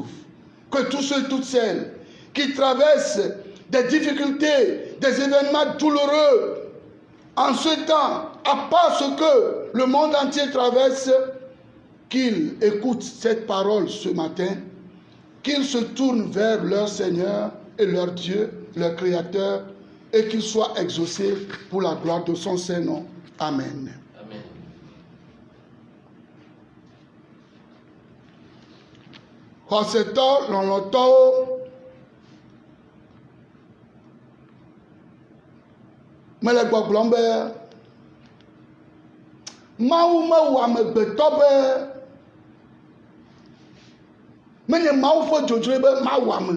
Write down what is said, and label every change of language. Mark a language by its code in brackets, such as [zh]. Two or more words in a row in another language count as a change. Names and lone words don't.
[fr] Que tous ceux et toutes celles qui traversent des difficultés, des événements douloureux, en ce temps, à part ce que le monde entier traverse, qu'ils écoutent cette parole ce matin, qu'ils se tournent vers leur Seigneur et leur Dieu, leur Créateur, et qu'ils soient exaucés pour la gloire de son Saint-Nom. Amen. Amen. [ee] Hoseto lɔlɔtɔwo mele gbɔgblɔm be Mawu mewɔ amegbetɔ be menye Mawu ƒe dzodzroe be mawɔ ame.